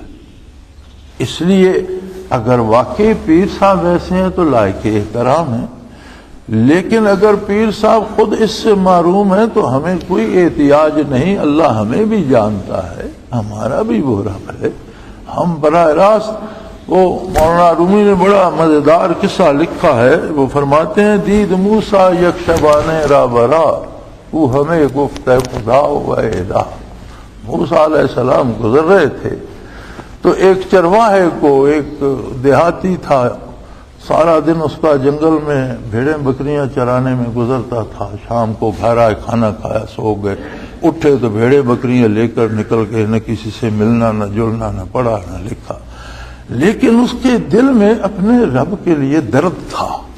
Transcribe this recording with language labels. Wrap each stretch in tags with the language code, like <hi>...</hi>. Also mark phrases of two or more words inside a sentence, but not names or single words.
<ur>اس لیے اگر واقعی پیر صاحب ایسے ہیں تو لائق احترام ہے، لیکن اگر پیر صاحب خود اس سے محروم ہے تو ہمیں کوئی احتیاج نہیں، اللہ ہمیں بھی جانتا ہے، ہمارا بھی وہ رب ہے۔ ہم براہ راست، وہ مولانا رومی نے بڑا مزیدار قصہ لکھا ہے، وہ فرماتے ہیں</ur> <fa>دید موسیٰ یک شبانے را برا وہ ہمیں گفت خدا و الہ۔</fa> <ur>موسیٰ</ur> <ar>علیہ السلام</ar> <ur>گزر رہے تھے تو ایک چرواہے کو، ایک دیہاتی تھا، سارا دن اس کا جنگل میں بھیڑیں بکریاں چرانے میں گزرتا تھا، شام کو گھر آئے، کھانا کھایا، سو گئے، اٹھے تو بھیڑیں بکریاں لے کر نکل کے نہ کسی سے ملنا، نہ جلنا، نہ پڑھا نہ لکھا، لیکن اس کے دل میں اپنے رب کے لیے درد تھا۔</ur>